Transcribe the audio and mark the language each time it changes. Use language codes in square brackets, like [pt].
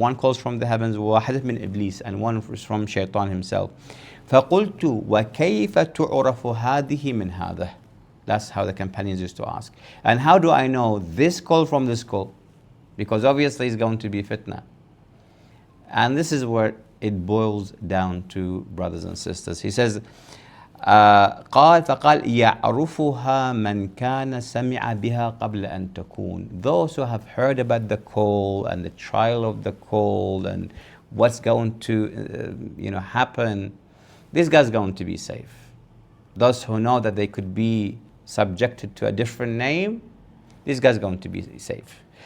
[en] One calls from the heavens [ar] وواحدة من إبليس. [en] And one is from Shaitan himself. [ar] فقلت وكيف تعرف هذه من هذا? [en] That's how the companions used to ask. And how do I know this call from this call? Because obviously it's going to be fitnah. And this is where it boils down to, brothers and sisters. He says, [ar] قال فقال يعرفها من كان سمع بها قبل أن تكون. [en] Those who have heard about the call and the trial of the call and what's going to happen, this guy's going to be safe. Those who know that they could be subjected to a different name, this guy's going to be safe.